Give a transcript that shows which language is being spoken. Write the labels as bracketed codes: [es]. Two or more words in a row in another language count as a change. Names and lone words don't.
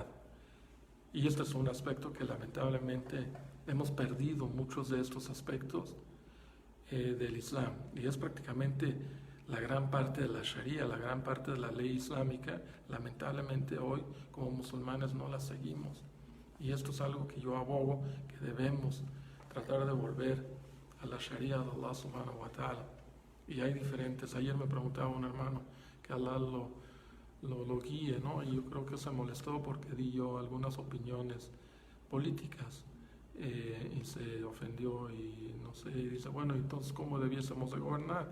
[es] Y este es un aspecto que lamentablemente hemos perdido muchos de estos aspectos del Islam. Y es prácticamente la gran parte de la Sharia, la gran parte de la ley islámica. Lamentablemente hoy como musulmanes no la seguimos. Y esto es algo que yo abogo, que debemos tratar de volver a la Sharia de Allah [ar] سبحانه وتعالى. [es] Y hay diferentes. Ayer me preguntaba un hermano que Allah lo guíe, ¿no? Y yo creo que se molestó porque di yo algunas opiniones políticas y se ofendió y no sé, y dice, bueno, entonces ¿cómo debiésemos de gobernar?